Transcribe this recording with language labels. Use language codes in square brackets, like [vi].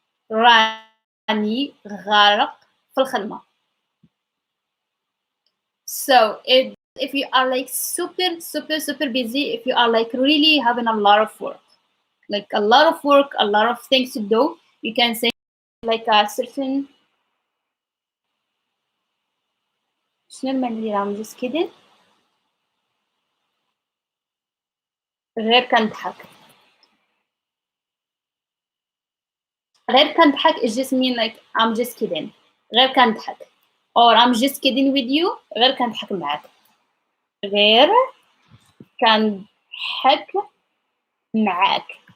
[ar] راني غارق في الخدمة. [en] So if you are like super busy, if you are like really having a lot of work, like a lot of work, a lot of things to do, you can say like a certain [ar] شنو المعنى ديال [en] I'm just kidding؟ [ar] غير كنضحك. غير كنضحك [en] is just mean like I'm just kidding. [ar] غير كنضحك. [en] Or I'm just kidding with you. [ar] غير كنضحك معاك. غير كنضحك معاك.